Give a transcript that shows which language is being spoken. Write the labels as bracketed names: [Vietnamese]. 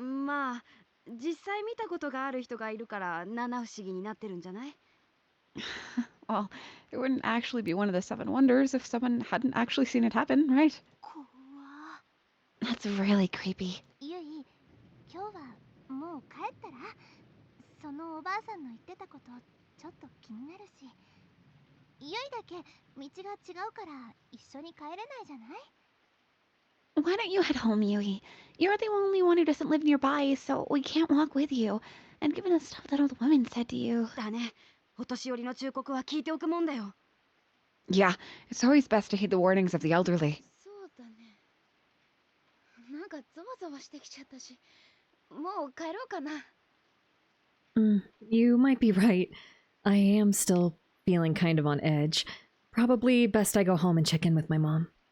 [Japanese] まあ実際見たことがある人がいるから七不思議になってるんじゃない？ [English] Well, it wouldn't actually be one of the Seven Wonders if someone hadn't actually seen it happen, right? [Japanese] 怖。 [English] That's really creepy. [Japanese] ゆい、今日はもう帰ったら？そのおばあさんの言ってたことちょっと気になるし。ゆいだけ道が違うから一緒に帰れないじゃない？ [English] Why don't you head home, Yui? You're the only one who doesn't live nearby, so we can't walk with you. And given the stuff that old woman said to you... [Japanese] だね。お年寄りの忠告は聞いておくもんだよ。 [English] Yeah, it's always best to heed the warnings of the elderly. [Japanese] そうだね。なんかゾワゾワしてきちゃったし、もう帰ろうかな。 [English] You might be right. I am still feeling kind of on edge. Probably best I go home and check in with my mom.